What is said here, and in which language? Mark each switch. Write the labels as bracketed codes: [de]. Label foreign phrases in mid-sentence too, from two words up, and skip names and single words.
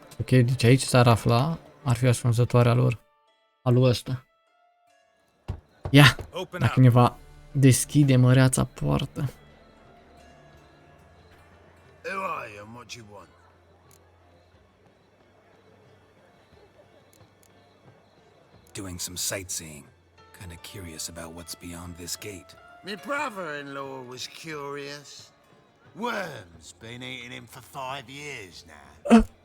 [ro] Ok, deci aici s-ar afla. Ar fi ascunzătoarea lor. Alu ăsta. Ia! Dacă ne va deschide măreața poartă. [en] Who are you and what do you want? Doing some sightseeing. Kinda curious about what's beyond this gate. My brother-in-law was curious. Worms been eating him for 5 years now.